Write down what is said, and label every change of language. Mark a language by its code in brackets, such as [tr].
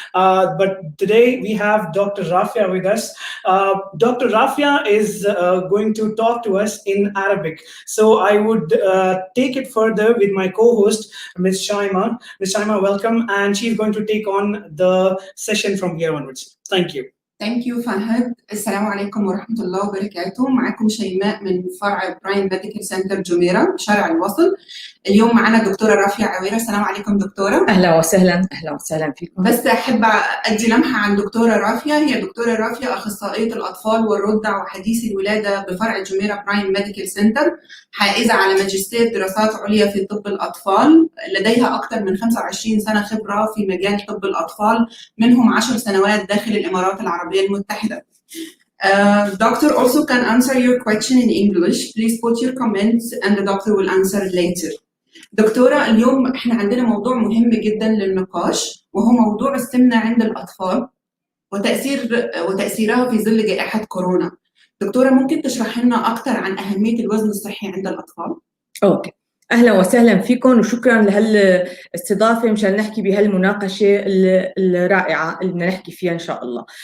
[en] But today we have Dr. Rafia with us. Dr. Rafia is going to talk to us in Arabic. So I would take it further with my co-host, Ms. Shaima. Ms. Shaima, welcome. And she's going to take on the session from here onwards. Thank you. Thank you فهد. [ar] السلام عليكم ورحمة الله وبركاته. معكم شيماء من فرع برايم ميديكال سنتر جميرة شارع الوصل. اليوم معنا دكتورة رافية عويرة. السلام عليكم دكتورة. أهلا وسهلا. أهلا وسهلا فيكم. بس أحب أدي لمحة عن دكتورة رافية. هي دكتورة رافية أخصائية الأطفال والرضع وحديث الولادة بفرع جميرة برايم ميديكال سنتر، حائزة على ماجستير دراسات عليا في طب الأطفال، لديها أكثر من 25 سنة خبرة في مجال طب الأطفال، منهم 10 سنوات داخل الإمارات العربية المتحدة. [en] Doctor also can answer your question in English. Please put your comments and the doctor will answer later. [ar] دكتورة، اليوم احنا عندنا موضوع مهم جدا للنقاش، وهو موضوع السمنة عند الأطفال وتأثيرها في ظل جائحة كورونا. دكتورة، ممكن تشرح لنا أكثر عن أهمية الوزن الصحي عند الأطفال؟ أوكي. أهلا وسهلا فيكم وشكرا لهالاستضافة مشان نحكي بهالمناقشة الرائعة اللي بدنا نحكي فيها إن شاء الله.